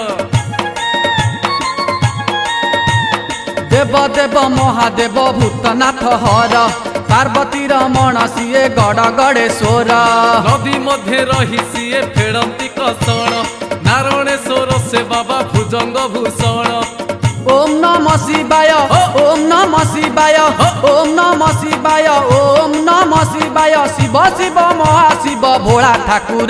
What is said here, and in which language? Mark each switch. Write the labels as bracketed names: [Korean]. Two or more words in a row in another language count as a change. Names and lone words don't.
[Odia] ଦେବ ଦେବ ମହାଦେବ ଭୂତନାଥ ହର ପାର୍ବତୀ ରମଣ ସିଏ ଗଡ଼ ଗଡ଼େଶ୍ୱର ନଦୀ ମଧ୍ୟ ରହି ସିଏ ଫେରନ୍ତି କଷଣ ନାରାୟଣେଶ୍ୱର ସେ ବାବା ଭୁଜଙ୍ଗ ଭୂଷଣ [Sanskrit] ओम नमः शिवाय ओम नमः शिवाय ओम नमः शिवाय ओम नमः शिवाय शिव शिव महाशिव भोला ठाकुर